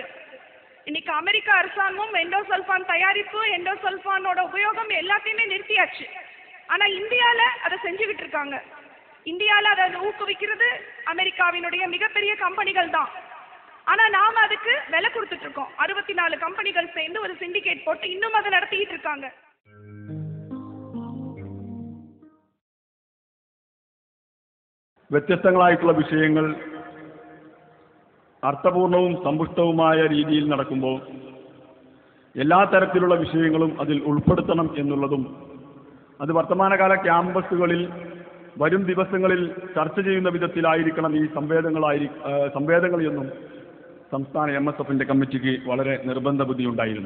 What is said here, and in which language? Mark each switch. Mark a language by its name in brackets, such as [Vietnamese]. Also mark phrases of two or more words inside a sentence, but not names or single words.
[Tamil] இன்னைக்கு அமெரிக்கா அரசாங்கம் எண்டோசல்ஃபான் தயாரிப்பு, எண்டோசல்ஃபானோட உபயோகம் எல்லாத்தையுமே நிறுத்தியாச்சு. ஆனால் இந்தியாவில் அதை செஞ்சுக்கிட்டு இருக்காங்க. இந்தியாவில் அதை ஊக்குவிக்கிறது அமெரிக்காவினுடைய மிகப்பெரிய கம்பெனிகள் தான். ஆனால் நாம் அதுக்கு விலை கொடுத்துட்ருக்கோம். 64 கம்பெனிகள் சேர்ந்து ஒரு சிண்டிகேட் போட்டு இன்னும் அதை நடத்திக்கிட்டு இருக்காங்க. [Malayalam] വ്യത്യസ്തങ്ങളായിട്ടുള്ള വിഷയങ്ങൾ അർത്ഥപൂർണവും സമ്പുഷ്ടവുമായ രീതിയിൽ നടക്കുമ്പോൾ എല്ലാ തരത്തിലുള്ള വിഷയങ്ങളും അതിൽ ഉൾപ്പെടുത്തണം എന്നുള്ളതും അത് വർത്തമാനകാല ക്യാമ്പസുകളിൽ വരും ദിവസങ്ങളിൽ ചർച്ച ചെയ്യുന്ന വിധത്തിലായിരിക്കണം ഈ സംവേദങ്ങൾ എന്നും സംസ്ഥാന MSFന്റെ കമ്മിറ്റിക്ക് വളരെ നിർബന്ധ ബുദ്ധിയുണ്ടായിരുന്നു.